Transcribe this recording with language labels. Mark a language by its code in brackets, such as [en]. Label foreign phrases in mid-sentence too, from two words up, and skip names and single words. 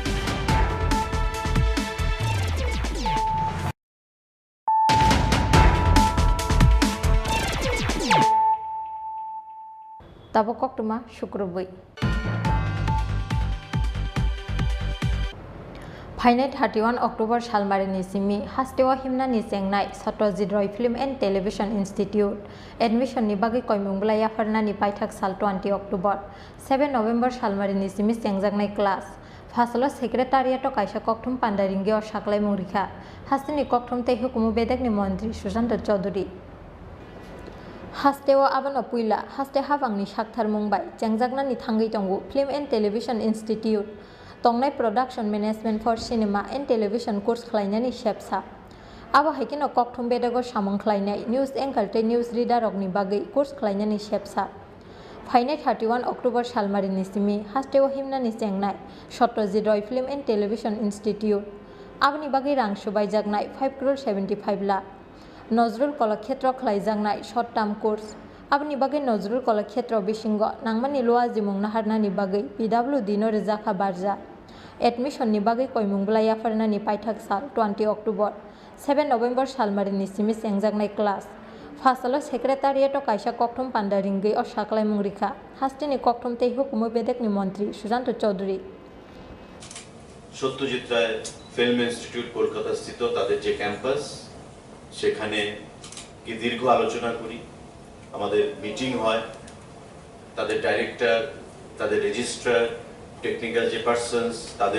[trp] Tabo Koktuma Shukrubui. फाइनाय 31 अक्टोबर सालमारिनि सिमी हास्टेवा हिमनानि चेंनाय सत्यजित रॉय फिल्म एंड टेलीविजन इंस्टीट्यूट एडमिशननि बागै कयमुंगलाया फरनानि पाइथाक साल 20 अक्टोबर 7 नवेम्बर सालमारिनि सिमी चेंजागनाय क्लास फासलो सेक्रेटारियाटो कायसा कक्थुम पांडारिंगियाव साकलाय मुंरिखा हास्टेनि कक्थुम ते हुकुमु बेदेकनि मंत्री सुशांत चौधरी हास्टेवा आबानो पुइला हास्टे हाबांनि साकथार मुंबाय चेंजागनानि थांगै तंगु फिल्म एंड टेलीविजन इंस्टीट्यूट तंनाय [en] production management for cinema and television [trp] कोर्स खालायनायनि सेबसा आबो हायकिनो कक्थुम बेदेगो सामं खालायनाय [en] news anchor [trp] ते [en] news reader [trp] रकनि बागै कोर्स खालायनायनि सेबसा फाइनाय 31 अक्टोबर सालमारिनि सिमी हास्टेवा हिमनानि चेंनाय सत्यजित रॉय फिल्म एंड टेलीविजन इंस्टीट्यूट आबनि बागै रां सुबायजागनाय 5,75 लाख नजरुल कलाक्षेत्र खालायजागनाय [en] short term course [trp] आबनि बागै नजरुल कलाक्षेत्र बिसिंग नांमानि लोआ जिमुं नाहारनानि बागै PWD नो रिजाखा बारजा एडमिशननि बागै कयमुंगलाया फरनानि पाइथाक साल 20 अक्टोबर 7 नवेम्बर सालमारिनि सिमी चेंजागनाय क्लास फासलो सेक्रेटारियाटो कायसा कक्थुम पांडारिंगै और साकलाय मुंरिखा हास्टेनि कक्थुम ते हुकुमु बेदेकनि मंत्री सुशांत चौधरी [bn] सत्यजित राय फिल्म इंस्टीट्यूट কলকাতা স্থিত তাদের যে ক্যাম্পাস সেখানে কি দীর্ঘ আলোচনা করি আমাদের মিটিং হয় তাদের ডাইরেক্টর তাদের রেজিস্ট্রার টেকনিক্যাল যে পারসনস তাদের